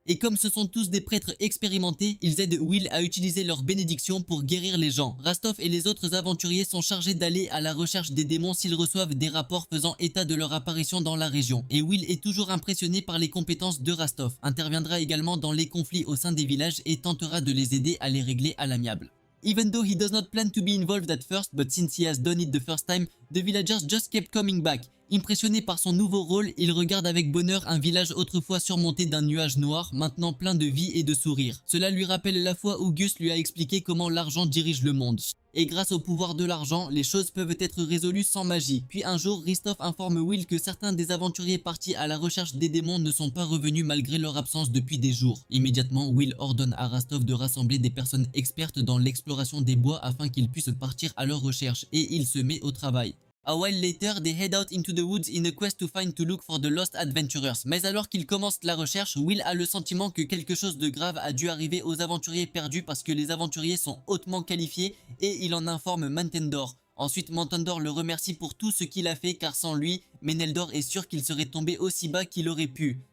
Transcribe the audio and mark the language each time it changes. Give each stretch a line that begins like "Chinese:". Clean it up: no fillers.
French: Et comme ce sont tous des prêtres expérimentés, ils aident Will à utiliser leur bénédiction pour guérir les gens. Rastoff et les autres aventuriers sont chargés d'aller à la recherche des démons s'ils reçoivent des rapports faisant état de leur apparition dans la région. Et Will est toujours impressionné par les compétences de Rastoff. Interviendra également dans les conflits au sein des villages et tentera de les aider à les régler à l'amiable.
English: Even though he does not plan to be involved at first, but since he has done it the first time, the villagers just kept coming back.
French: Impressionné par son nouveau rôle, il regarde avec bonheur un village autrefois surmonté d'un nuage noir, maintenant plein de vie et de sourires. Cela lui rappelle la fois où Gus lui a expliqué comment l'argent dirige le monde. Et grâce au pouvoir de l'argent, les choses peuvent être résolues sans magie. Puis un jour, Ristoff informe Will que certains des aventuriers partis à la recherche des démons ne sont pas revenus malgré leur absence depuis des jours. Immédiatement, Will ordonne à Rastoff de rassembler des personnes expertes dans l'exploration des bois afin qu'ils puissent partir à leur recherche, et il se met au travail.
English: A while later, they head out into the woods in a quest to look for the lost adventurers.
French: Mais alors qu'ils commencent la recherche, Will a le sentiment que quelque chose de grave a dû arriver aux aventuriers perdus parce que les aventuriers sont hautement qualifiés et il en informe Mentendor. Ensuite, Mentendor le remercie pour tout ce qu'il a fait car sans lui, Meneldor est sûr qu'il serait tombé aussi bas qu'il aurait pu.